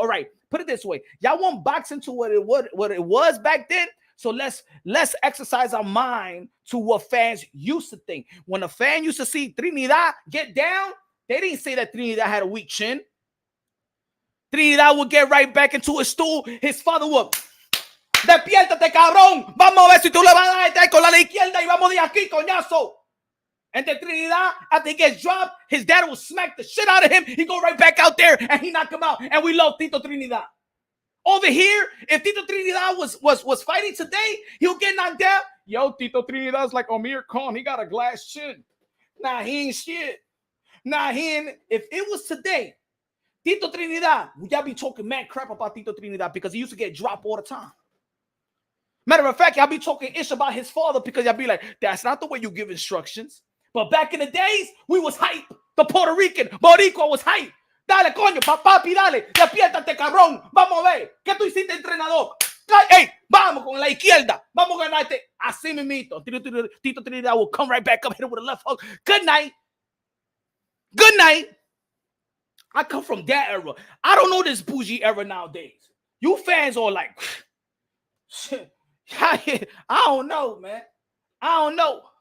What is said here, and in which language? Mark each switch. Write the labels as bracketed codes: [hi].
[en] All right, put it this way. Y'all want boxing to what it was back then. So let's exercise our mind to what fans used to think. When a fan used to see Trinidad get down, they didn't say that Trinidad had a weak chin. Trinidad would get right back into his stool. His father would, [es] despiértate, cabrón. Vamos a ver si tú le vas a dar con la izquierda y vamos de aquí, coñazo. [en] And then Trinidad, after he gets dropped, his dad will smack the shit out of him. He go right back out there and he knock him out. And we love Tito Trinidad. Over here, if Tito Trinidad was fighting today, he'll get knocked down. Yo, Tito Trinidad's like Amir Khan. He got a glass chin. Nah, he ain't shit. Nah, he ain't. If it was today, Tito Trinidad, y'all be talking mad crap about Tito Trinidad because he used to get dropped all the time. Matter of fact, y'all be talking ish about his father because y'all be like, that's not the way you give instructions. But back in the days, we was hype. The Puerto Rican, Boricua was hype. [es] Dale, coño, papi, dale. Despiértate, cabrón. Vamos a ver. ¿Qué tú hiciste, entrenador? Hey, vamos con la izquierda. Vamos a ganarte. Así mismito. [en] Tito Trinidad will come right back up, hit him with a left hook. Good night. Good night. I come from that era. I don't know this bougie era nowadays. You fans are like, I don't know, man. I don't know.